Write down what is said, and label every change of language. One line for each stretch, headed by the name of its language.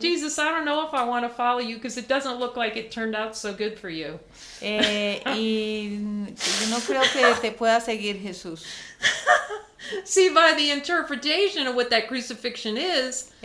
English: Jesus, I don't know if I want to follow you because it doesn't look like it turned out so good for you.
Spanish: Y yo no creo que te pueda seguir Jesús.
English: See, by the interpretation of what that crucifixion is,